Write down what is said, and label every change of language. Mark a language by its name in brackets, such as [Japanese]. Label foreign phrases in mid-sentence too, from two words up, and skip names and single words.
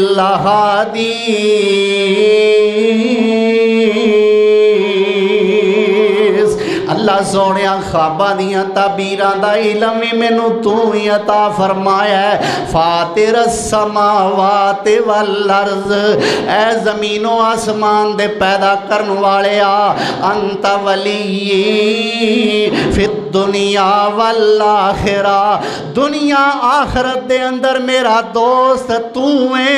[Punjabi] الْأَحَادِيث، اللہ سونیاں خواباں دیاں تعبیراں دا علم مینوں تو ہی عطا فرمایا ہے۔ [Arabic] فاطر السماوات والارض، [Punjabi] اے زمین و آسمان دے پیدا کرن والیا، [Arabic] انت ولی فی الدنیا والآخرہ، [Punjabi] دنیا آخرت دے اندر میرا دوست تو ہے۔